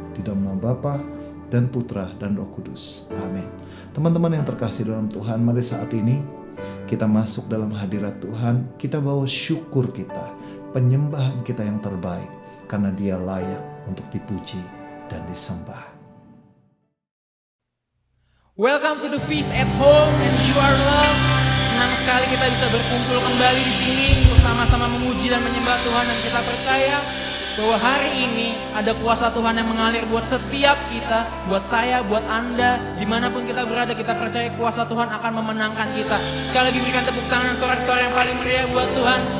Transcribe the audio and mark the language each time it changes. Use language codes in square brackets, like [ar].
[id] Di dalam nama Bapa dan Putra dan Roh Kudus. Amin. Teman-teman yang terkasih dalam Tuhan, mari saat ini kita masuk dalam hadirat Tuhan. Kita bawa syukur kita, penyembahan kita yang terbaik, karena Dia layak untuk dipuji dan disembah. [en] Welcome to the feast at home and you are loved. [id] Senang sekali kita bisa berkumpul kembali di sini untuk sama-sama memuji dan menyembah Tuhan, dan kita percaya bahwa hari ini ada kuasa Tuhan yang mengalir buat setiap kita, buat saya, buat Anda, dimanapun kita berada. Kita percaya kuasa Tuhan akan memenangkan kita. Sekali lagi berikan tepuk tangan, sorak-sorak yang paling meriah buat Tuhan.